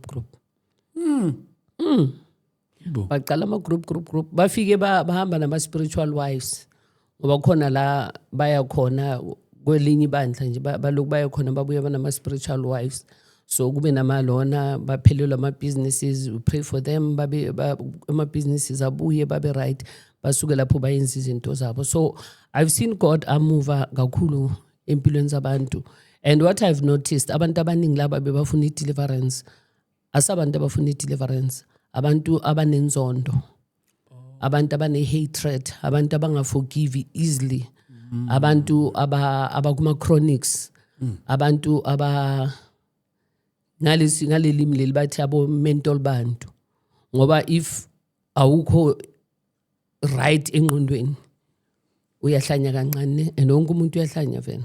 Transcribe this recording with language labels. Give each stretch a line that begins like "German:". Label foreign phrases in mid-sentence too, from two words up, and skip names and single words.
Zulu: baqala ama group bafike bahamba nama
English: spiritual wives
Zulu: ngoba khona la baya khona kwelinye ibandla nje baloku baya khona babuya banama
English: spiritual wives.
Zulu: So kube namalona baphelelwa ama businesses,
English: we pray for them
Zulu: babe ama businesses abuye babe right, basuke lapho bayenza izinto zabo.
English: So I've seen God move
Zulu: kakhulu empilweni zabantu,
English: and what I've noticed
Zulu: abantu abaningi laba bebafuna deliverance, asabantu abafuna deliverance, abantu abanenzondo, abantu abane hatred, abantu abangaforgive easily, abantu abakuma chronics, abantu ngalelimi leli bathi abo mental bantu, ngoba if awukho right engqondweni uyahlanya kancane, and wonke umuntu uyahlanya vena.